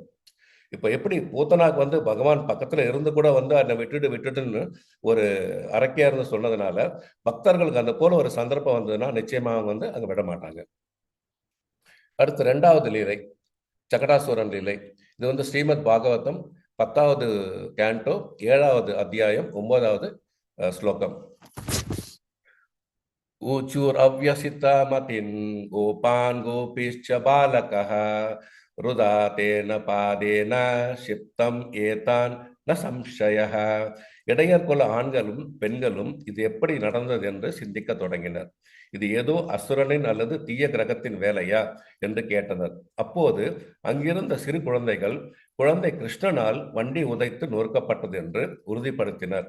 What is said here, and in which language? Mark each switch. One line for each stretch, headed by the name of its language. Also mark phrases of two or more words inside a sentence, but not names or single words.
Tamil: இப்ப எப்படி பூத்தனாக்கு வந்து பகவான் பக்கத்துல இருந்து கூட வந்து என்னை விட்டுடுன்னு ஒரு அரக்கையா இருந்து சொன்னதுனால, பக்தர்களுக்கு அந்த போல ஒரு சந்தர்ப்பம் வந்ததுன்னா நிச்சயமா அவங்க வந்து அங்க விட மாட்டாங்க. அடுத்து 2வது லீலை, சகடாசுரன் லீலை. இது வந்து ஸ்ரீமத் பாகவதம் 10வது கேண்டோ 7வது அத்தியாயம் 9வது ஸ்லோகம்.
Sanskrit: ऊचुरव्यसितमतिन् गोपान् गोपीश्च बालकः रुदा तेन पादेन क्षिप्तम् एतान् न संशयः.
Tamil: இடையர் குல ஆண்களும் பெண்களும் இது எப்படி நடந்தது என்று சிந்திக்க தொடங்கினர். இது ஏதோ அசுரனின் அல்லது தீய கிரகத்தின் வேலையா என்று கேட்டனர். அப்போது அங்கிருந்த சிறு குழந்தைகள் குழந்தை கிருஷ்ணனால் வண்டி உதைத்து நொறுக்கப்பட்டது என்று உறுதிப்படுத்தினர்.